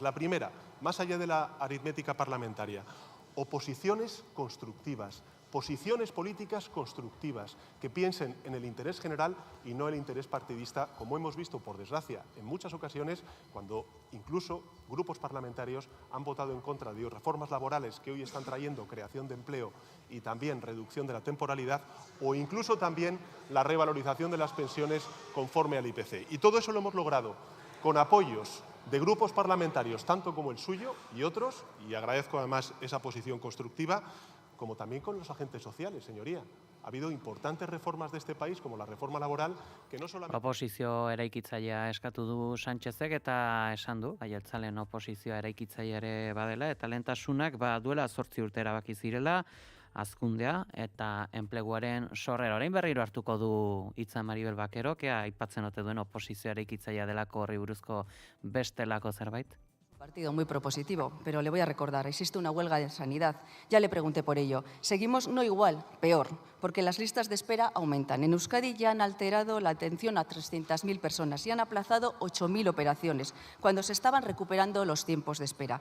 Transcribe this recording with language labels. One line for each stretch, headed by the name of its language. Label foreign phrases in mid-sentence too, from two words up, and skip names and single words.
Spanish: La primera, más allá de la aritmética parlamentaria, oposiciones constructivas, posiciones políticas constructivas que piensen en el interés general y no el interés partidista, como hemos visto, por desgracia, en muchas ocasiones, cuando incluso grupos parlamentarios han votado en contra de reformas laborales que hoy están trayendo creación de empleo y también reducción de la temporalidad, o incluso también la revalorización de las pensiones conforme al IPC. Y todo eso lo hemos logrado con apoyos de grupos parlamentarios, tanto como el suyo y otros, y agradezco además esa posición constructiva, como también con los agentes sociales, señoría. Ha habido importantes reformas de este país, como la reforma laboral, que no solamente...
Basque: Oposizio eraikitzailea eskatu du Sánchezek eta esan du, aiertzalen oposizioa eraikitzaile ere badela, eta lehentasunak duela 8 urte erabaki zirela, hazkundea eta enpleguaren sorrera. Orain berriro hartuko du hitza Maribel Bakerok, aipatzen ote duen oposizio eraikitzailea delako horri buruzko bestelako zerbait.
Spanish: Partido muy propositivo, pero le voy a recordar, existe una huelga de sanidad. Ya le pregunté por ello. Seguimos no igual, peor, porque las listas de espera aumentan. En Euskadi ya han alterado la atención a 300.000 personas y han aplazado 8.000 operaciones, cuando se estaban recuperando los tiempos de espera.